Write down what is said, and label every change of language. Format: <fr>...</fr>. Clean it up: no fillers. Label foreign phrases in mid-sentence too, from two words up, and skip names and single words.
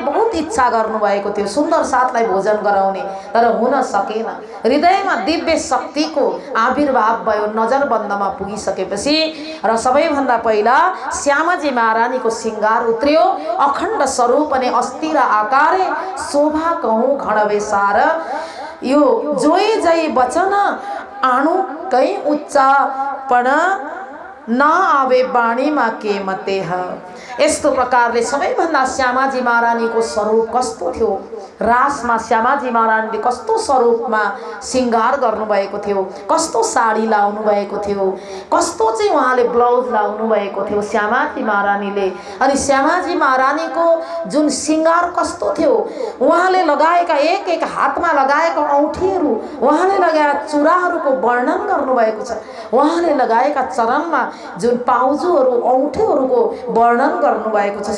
<ne>बहुत इच्छा गर्नुभएको थियो सुन्दर साथलाई भोजन गराउने तर हुन सकेन हृदयमा दिव्य शक्तिको आविर्भाव भयो नजरबन्दमा पुगिसकेपछि र सबैभन्दा पहिला श्यामाजी महारानीको सिंगार उत्रियो अखण्ड स्वरूप अनि अस्थिर आकारे शोभा कहूँ घणवेसार यो जोई जय वचन आणु कई उच्चापन न आवे वाणीमा के मते ह यस्तो प्रकारले सबैभन्दा श्यामाजी महारानीको स्वरूप कस्तो थियो रासमा श्यामाजी महारानीले कस्तो स्वरूपमा सिंगार गर्नुभएको थियो कस्तो साडी लाउनु भएको थियो कस्तो चाहिँ उहाँले ब्लाउज लाउनु भएको थियो श्यामाजी महारानीले अनि श्यामाजी महारानीको जुन सिंगार कस्तो थियो उहाँले लगाएका एक एक हातमा लगाएका औँठीहरू उहाँले लगाएका चुराहरूको वर्णन गर्नुभएको छ उहाँले लगाएका चरणमा जुन पाउजुहरू औँठीहरूको वर्णन गर्नुभएको छ।</ne>